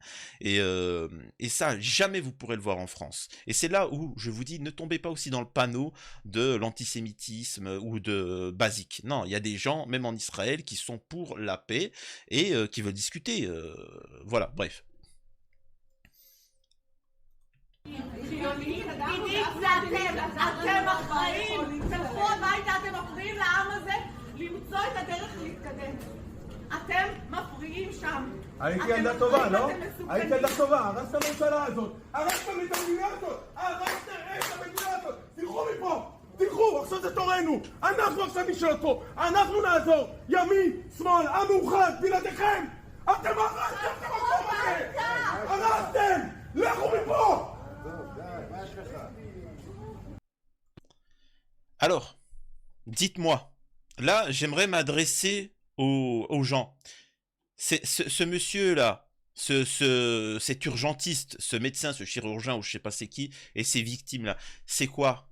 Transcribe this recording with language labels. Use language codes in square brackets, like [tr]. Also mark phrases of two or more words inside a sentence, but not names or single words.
[fr] Et ça, jamais vous pourrez le voir en France. Et c'est là où je vous dis, ne tombez pas aussi dans le panneau de l'antisémitisme ou de basique. Non, il y a des gens, même en Israël, qui sont pour la paix et qui veulent discuter. Voilà, bref. [he] עידית, זה אתם אחראים, תלכו הביתה, אתם אחראים לעם הזה, למצוא את הדרך להתקדם. אתם מפריעים שם. הייתי ילדה טובה, לא? הייתי ילדה טובה, הרסת את הממשלה הזאת, הרסתם את המדינה הזאת, הרסתם את המדינה הזאת, תלכו מפה, תלכו, עכשיו זה תורנו, אנחנו עכשיו נשאל פה, אנחנו נעזור, ימין, שמאל, המאוחד, בלעדיכם, אתם הרסתם את המקום הזה, הרסתם, לכו מפה! [fr] Alors, dites-moi, là, j'aimerais m'adresser aux gens. Ce monsieur-là, cet urgentiste, ce médecin, ce chirurgien, ou je sais pas c'est qui, et ces victimes-là, c'est quoi?